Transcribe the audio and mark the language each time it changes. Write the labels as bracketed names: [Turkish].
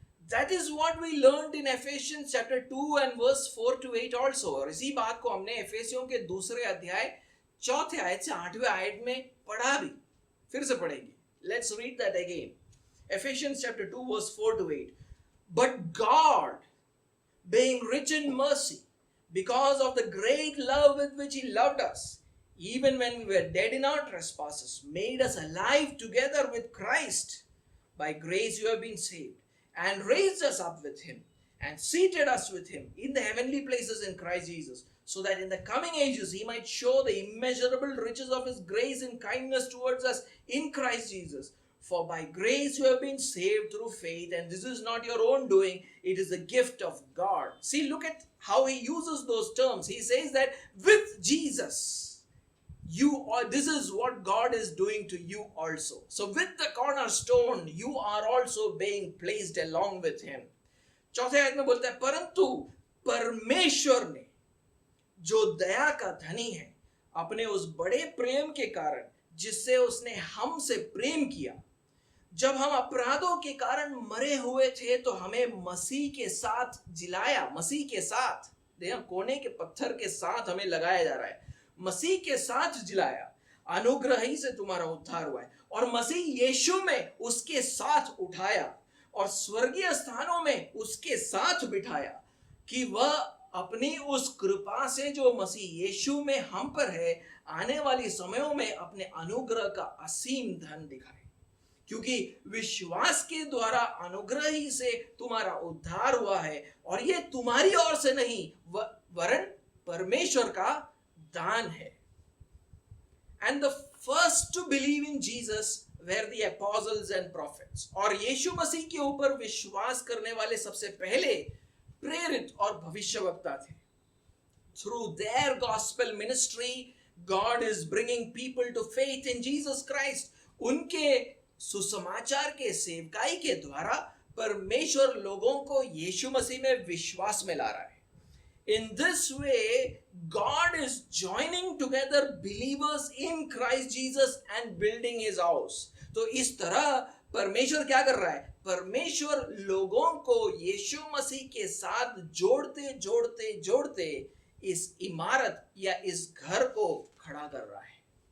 [English] That is what we learned in Ephesians chapter 2 and verse 4 to 8 also. [Hindi] और इसी बात को हमने एफेसियों के दूसरे अध्याय 4 आयत से 8वें आयत में पढ़ा भी. फिर से पढ़ेंगे. [English] Let's read that again. Ephesians chapter 2 verse 4 to 8. But God, being rich in mercy, because of the great love with which he loved us, even when we were dead in our trespasses, made us alive together with Christ. By grace you have been saved, and raised us up with him, and seated us with him in the heavenly places in Christ Jesus, so that in the coming ages he might show the immeasurable riches of his grace and kindness towards us in Christ Jesus. For by grace you have been saved through faith, and this is not your own doing, it is the gift of God. See, look at how he uses those terms. He says that with Jesus, you are, this is what God is doing to you also. So with the cornerstone, you are also being placed along with him. [Hindi] चौथे आयत में बोलता है, परंतु परमेश्वर ने जो दया का धनी है, अपने उस बड़े प्रेम के कारण जिससे उसने हमसे प्रेम किया, जब हम अपराधों के कारण मरे हुए थे तो हमें मसीह के साथ जिलाया. मसीह के साथ, देखो कोने के पत्थर के साथ हमें लगाया जा रहा है. मसीह के साथ जिलाया, अनुग्रह ही से तुम्हारा उद्धार हुआ है, और मसीह यीशु में उसके साथ उठाया और स्वर्गीय स्थानों में उसके साथ बिठाया, कि वह अपनी उस कृपा से जो मसीह यीशु में हम पर है, आने वाली समयों में अपने अनुग्रह का असीम धन दिखाए। क्योंकि विश्वास के द्वारा अनुग्रह ही से तुम्हारा उद्धार हुआ है, और यह तुम्हारी ओर से नहीं वरन परमेश्वर का दान है। [English] And the first to believe in Jesus were the apostles and prophets. [Hindi] और यीशु मसीह के ऊपर विश्वास करने वाले सबसे पहले प्रेरित और भविष्यवक्ता थे। [English] Through their gospel ministry, God is bringing people to faith in Jesus Christ. [Hindi] उनके सुसमाचार के सेवकाई के द्वारा परमेश्वर लोगों को यीशु मसीह में विश्वास में ला रहा है। [English] In this way, God is joining together believers in Christ Jesus and building his house. [Hindi] तो इस तरह परमेश्वर क्या कर रहा है? परमेश्वर लोगों को यीशु मसीह के साथ जोड़ते जोड़ते जोड़ते इस इमारत या इस घर को खड़ा कर रहा है।